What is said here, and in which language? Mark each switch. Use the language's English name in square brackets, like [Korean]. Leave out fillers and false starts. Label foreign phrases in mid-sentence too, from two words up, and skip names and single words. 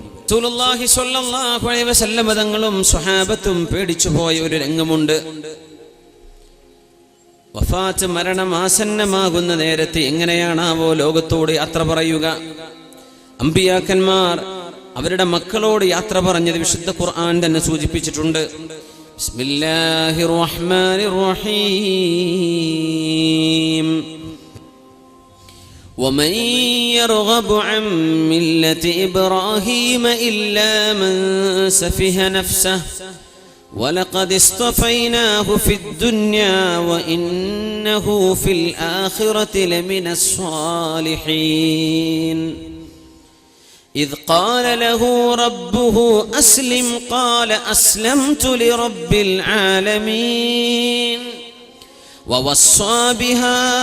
[Arabic] رسول الله صلى الله عليه وسلم [Malayalam] തങ്ങളും സ്വഹാബത്തും പേടിച്ചു പോയ ഒരു രംഗമുണ്ട്. വഫാത്ത് മരണം ആസന്നമാകുന്ന നേരത്തെ എങ്ങനെയാണാവോ ലോകത്തോട് യാത്ര പറയുക? അമ്പിയാക്കന്മാർ അവരുടെ മക്കളോട് യാത്ര പറഞ്ഞത് വിശുദ്ധ ഖുർആൻ തന്നെ സൂചിപ്പിച്ചിട്ടുണ്ട്. [Arabic] بسم الله الرحمن الرحيم ومن يرغب عن ملة إبراهيم إلا من سفه نفسه ولقد اصطفيناه في الدنيا وإنه في الآخرة لمن الصالحين إذ قال له ربه أسلم قال أسلمت لرب العالمين ووصى بها